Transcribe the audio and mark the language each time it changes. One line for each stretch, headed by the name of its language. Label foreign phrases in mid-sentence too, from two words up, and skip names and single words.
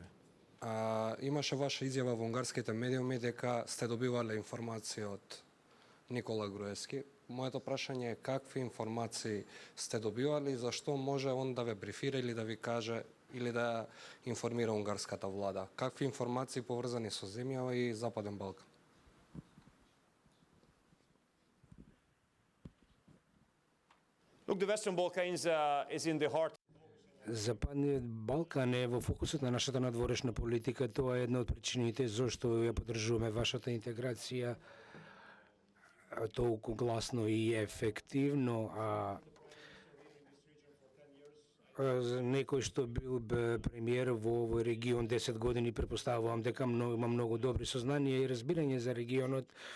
Macedonian: Имаше ваша изјава во унгарските медиуми дека сте добивале информации од Никола Груевски. Моето прашање е какви информации сте добивали и зашто може он да ве брифира или да ви каже или да информира унгарската влада? Какви информации поврзани со земјава и Западен Балкан?
English: Look, the Western Balkans is in the heart.
Macedonian: Западниот Балкан е во фокусот на нашата надворешна политика. Тоа е една од причините зашто ја поддржуваме вашата интеграција толку гласно и ефективно, некој што бил премиер во овој регион 10 години, претпоставувам дека има многу добри сознанија и разбирање за регионот.